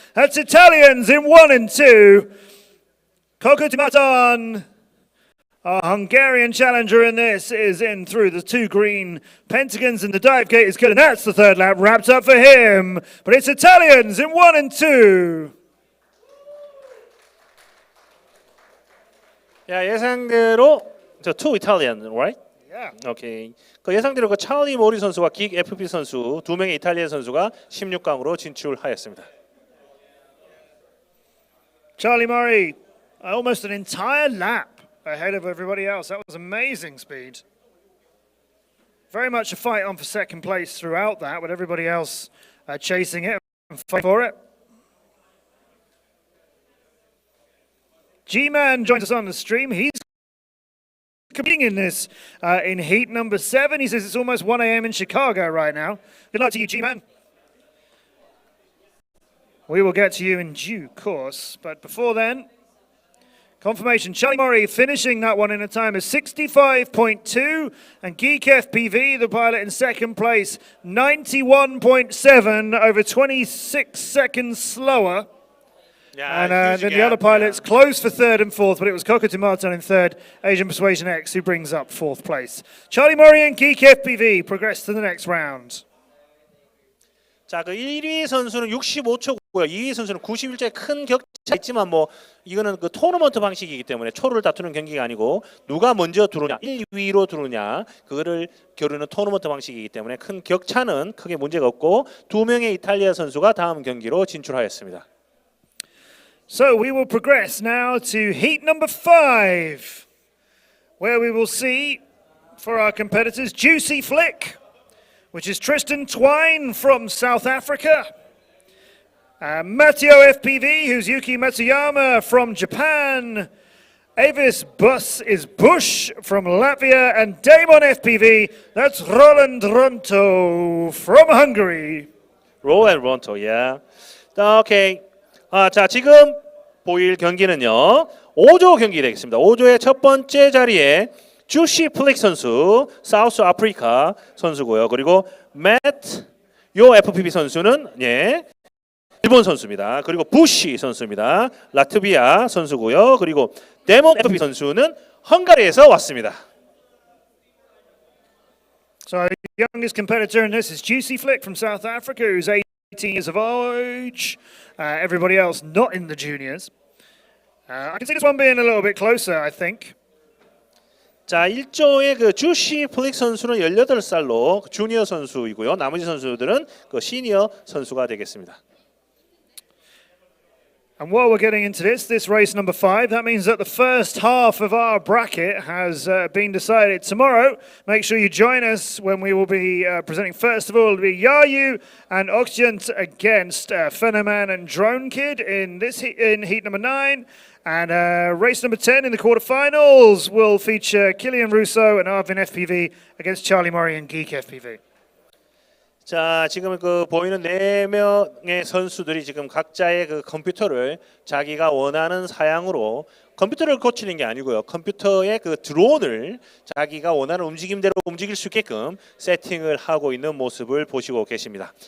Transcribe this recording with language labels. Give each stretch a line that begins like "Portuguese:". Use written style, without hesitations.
English: That's Italians in 1 and 2. Kokuti Martin, our Hungarian challenger in this, is in through the 2 green Pentagons, and the dive gate is good, and that's the third lap wrapped up for him. But it's Italians in 1 and 2.
Korean: 야, 예상대로 저
English: two Italian, right? Yeah.
Korean: 오케이. 그 예상대로 그 찰리 모리 선수와 긱 FP 선수 두 명의 이탈리아 선수가 16강으로 진출하였습니다.
English: Charlie Murray, almost an entire lap ahead of everybody else. That was amazing speed. Very much a fight on for second place throughout that, with everybody else chasing it and fighting for it. G-Man joins us on the stream. He's competing in this in heat number 7. He says it's almost 1 a.m. in Chicago right now. Good luck to you, G-Man. We will get to you in due course. But before then, confirmation. Charlie Murray finishing that one in a time of 65.2. And Geek FPV, the pilot, in second place, 91.7, over 26 seconds slower. Yeah, and then the other pilots close for third and fourth, but it was Kokuti Martin in third, Asian Persuasion X who brings up fourth place. Charlie Murray and Geek FPV progress to the next round.
Korean: 자, 그 1위 선수는 65초고요. 2위 선수는 91초의 큰 격차 있지만 뭐 이거는 그 토너먼트 방식이기 때문에 초를 다투는 경기가 아니고 누가 먼저 들어오냐, 1, 2위로 들어오냐 그거를 겨루는 토너먼트 방식이기 때문에 큰 격차는 크게 문제가 없고 두 명의 이탈리아 선수가 다음 경기로 진출하였습니다.
English: So we will progress now to heat number 5, where we will see for our competitors Juicy Flick, which is Tristan Twine from South Africa, Matteo FPV, who's Yuki Matsuyama from Japan, Avis Bus is Bush from Latvia, and Damon FPV, that's Roland Ronto from Hungary. Roland Ronto, yeah. Okay.
Korean: 자, 지금 보일 경기는요 5조 경기 되겠습니다. 5조의 첫 번째 자리에 주시 플릭 선수, 사우스 아프리카 선수고요. 그리고 요 FPV 선수는 일본 선수입니다. 그리고 부시 선수입니다. 라트비아 선수고요. 그리고 데몬 FPV 선수는 헝가리에서 왔습니다.
English: So our youngest competitor in this is Juicy Flick from South Africa, who's 18 years of age. Everybody else not in the juniors. I can see this one being a little bit closer, I think.
Korean: 자, 1조의 그 주시 플릭 선수는 18살로 주니어 선수이고요. 나머지 선수들은 그 시니어 선수가 되겠습니다.
English: And while we're getting into this race number 5, that means that the first half of our bracket has been decided. Tomorrow, make sure you join us when we will be presenting. First of all, it'll be Yayu and Occident against Phenoman and Drone Kid in heat number 9. And race number 10 in the quarterfinals will feature Killian Russo and Arvin FPV against Charlie Murray and Geek FPV.
Korean: 자, 지금 그 보이는 4명의 선수들이 지금 각자의 그 컴퓨터를 자기가 원하는 사양으로 컴퓨터를 고치는 게 아니고요. 컴퓨터의 그 드론을 자기가 원하는 움직임대로 움직일 수 있게끔 세팅을 하고 있는 모습을 보시고 계십니다.